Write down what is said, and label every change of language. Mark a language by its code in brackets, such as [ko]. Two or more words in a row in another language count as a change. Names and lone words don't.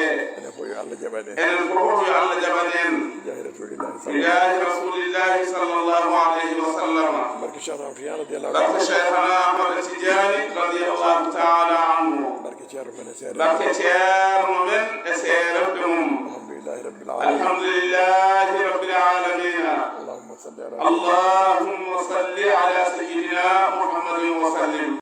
[ff] enen fof yo Allah jaɓan en enen fof yo Allah jaɓan en [ar] بجاه رسول الله بجاه رسول الله صلى الله عليه وسلم [ff] barke shanam fiyala de la barke cheikhana ahmad tijani [ar] رضي الله تعالى عنه [ff] barke ceerno men e seere barke ceerno men e seeremɓe mum [ar] الحمد لله رب العالمين الحمد لله رب العالمين اللهم صل على اللهم صل على سيدنا محمد وسلم